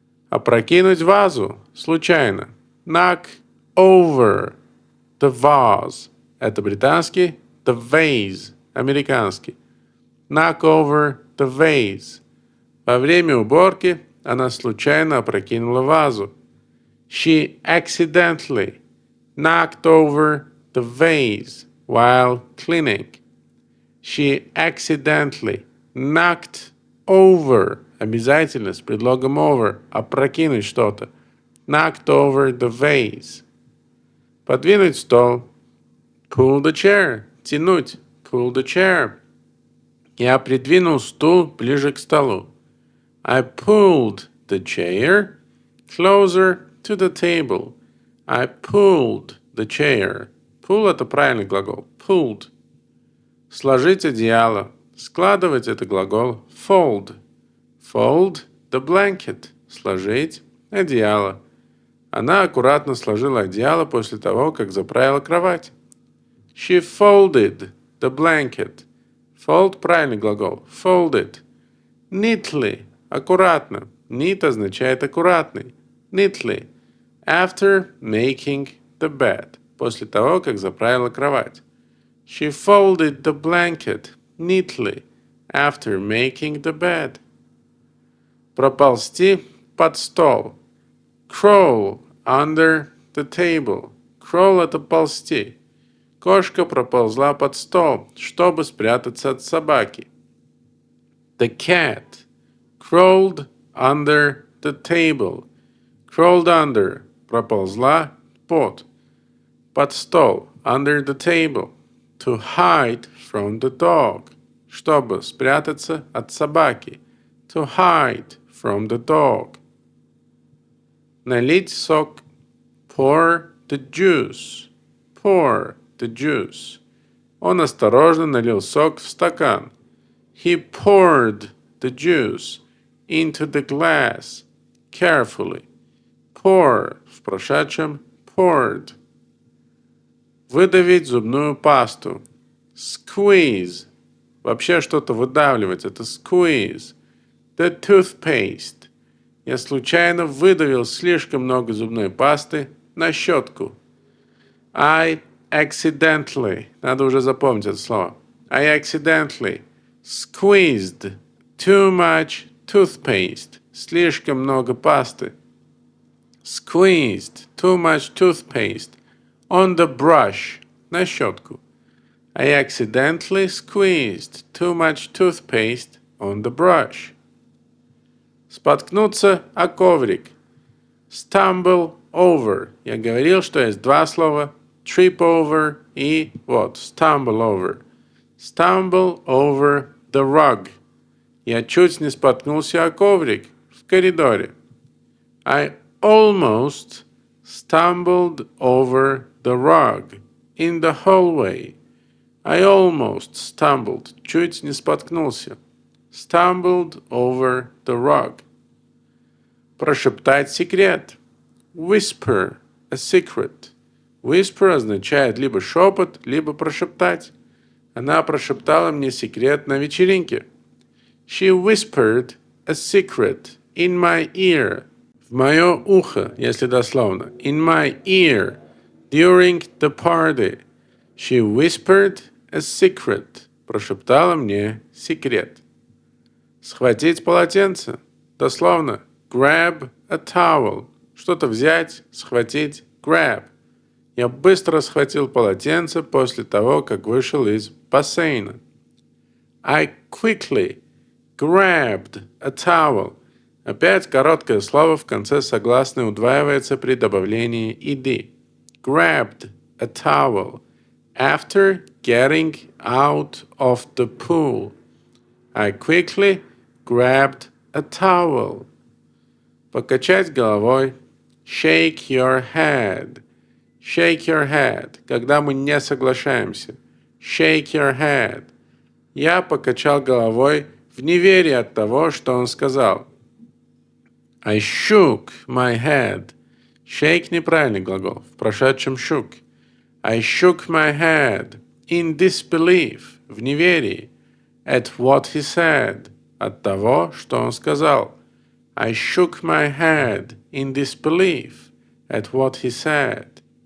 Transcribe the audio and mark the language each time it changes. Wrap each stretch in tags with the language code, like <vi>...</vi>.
<ru>Опрокинуть вазу случайно.</ru> <en>Knock over the vase.</en> <ru>Это британский.</ru> <en>The vase.</en> <ru>Американский.</ru> <en>Knock over the vase.</en> <ru>Во время уборки она случайно опрокинула вазу.</ru> <en>She accidentally knocked over the vase while cleaning. She accidentally knocked over.</en> <ru>Обязательно с предлогом over. Опрокинуть что-то.</ru> <en>Knocked over the vase.</en> <ru>Подвинуть стол.</ru> <en>Pull the chair.</en> <ru>Тянуть.</ru> <en>Pull the chair.</en> <ru>Я придвинул стул ближе к столу.</ru> <en>I pulled the chair closer to the table. I pulled the chair.</en> <ru>Pull – это правильный глагол.</ru> <en>Pulled.</en> <ru>Сложить одеяло. Складывать – это глагол fold.</ru> <en>Fold the blanket.</en> <ru>Сложить одеяло. Она аккуратно сложила одеяло после того, как заправила кровать.</ru> <en>She folded the blanket.</en> <ru>Fold – правильный глагол.</ru> <en>Folded. Neatly.</en> <ru>Аккуратно. Neat означает аккуратный.</ru> <en>Neatly. After making the bed.</en> <ru>После того, как заправила кровать.</ru> <en>She folded the blanket neatly after making the bed.</en> <ru>Проползти под стол.</ru> <en>Crawl under the table.</en> <ru>Crawl – это ползти. Кошка проползла под стол, чтобы спрятаться от собаки.</ru> <en>The cat crawled under the table. Crawled under</en> <ru>– проползла под стол.</ru> <en>Under the table. To hide from the dog.</en> <ru>Чтобы спрятаться от собаки.</ru> <en>To hide from the dog.</en> <ru>Налить сок.</ru> <en>Pour the juice. Pour the juice.</en> <ru>Он осторожно налил сок в стакан.</ru> <en>He poured the juice into the glass carefully.</en> <ru>Pour в прошедшем.</ru> <en>Poured.</en> <ru>Выдавить зубную пасту.</ru> <en>Squeeze.</en> <ru>Вообще что-то выдавливать. Это squeeze.</ru> <en>The toothpaste.</en> <ru>Я случайно выдавил слишком много зубной пасты на щетку.</ru> <en>I accidentally.</en> <ru>Надо уже запомнить это слово.</ru> <en>I accidentally squeezed too much toothpaste.</en> <ru>Слишком много пасты.</ru> <en>Squeezed too much toothpaste on the brush.</en> <ru>На щетку.</ru> <en>I accidentally squeezed too much toothpaste on the brush.</en> <ru>Споткнуться о коврик.</ru> <en>Stumble over.</en> <ru>Я говорил, что есть два слова.</ru> <en>Trip over</en> <ru>и вот,</ru> <en>stumble over. Stumble over the rug.</en> <ru>Я чуть не споткнулся о коврик в коридоре.</ru> <en>I almost stumbled over the rug in the hallway. I almost stumbled.</en> <ru>Чуть не споткнулся.</ru> <en>Stumbled over the rug.</en> <ru>Прошептать секрет.</ru> <en>Whisper a secret.</en> <ru>Whisper означает либо шепот, либо прошептать. Она прошептала мне секрет на вечеринке.</ru> <en>She whispered a secret in my ear.</en> <ru>В мое ухо, если дословно.</ru> <en>In my ear. During the party. She whispered a secret.</en> <ru>Прошептала мне секрет. Схватить полотенце. Дословно.</ru> <en>Grab a towel.</en> <ru>Что-то взять, схватить.</ru> <en>Grab.</en> <ru>Я быстро схватил полотенце после того, как вышел из бассейна.</ru> <en>I quickly grabbed a towel.</en> <ru>Опять короткое слово в конце согласной удваивается при добавлении ed.</ru> <en>Grabbed a towel. After getting out of the pool. I quickly grabbed a towel.</en> <ru>Покачать головой.</ru> <en>Shake your head. Shake your head.</en> <ru>Когда мы не соглашаемся.</ru> <en>Shake your head.</en> <ru>Я покачал головой в неверии от того, что он сказал.</ru> <en>I shook my head.</en> <ru>Shake неправильный глагол. В прошедшем shook.</ru> <en>I shook my head in disbelief.</en> <ru>В неверии.</ru> <en>At what he said.</en> <ru>От того, что он сказал.</ru> <en>I shook my head in disbelief at what he said.</en>